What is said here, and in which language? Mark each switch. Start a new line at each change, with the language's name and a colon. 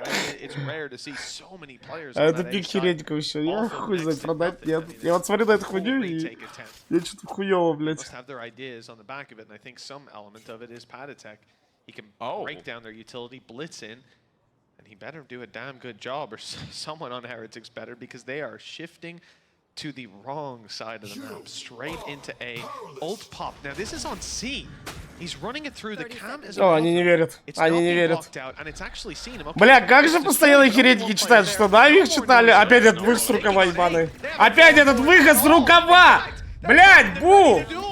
English: I mean, it's rare to see so many players.
Russian: А это пик Херетиков еще. Я хуй знает, продать нет. Я вот смотрю на эту хуйню и я что-то хуёво, блядь.
English: Have their ideas on the back of it, and I think some element of it is Padatek. He can break down their utility, blitz in, and he better do a damn good job, or someone on Heretics better, because they are shifting to the wrong side of the map, straight into A. Ult pop. Now this is on C. He's running it through the cam.
Russian: О, они не верят. Они не верят. Бля, как же постоянно Херетики читают, что Нави их читали? Опять этот выход с рукава ебаный. Опять этот выход с рукава! Блядь, бу!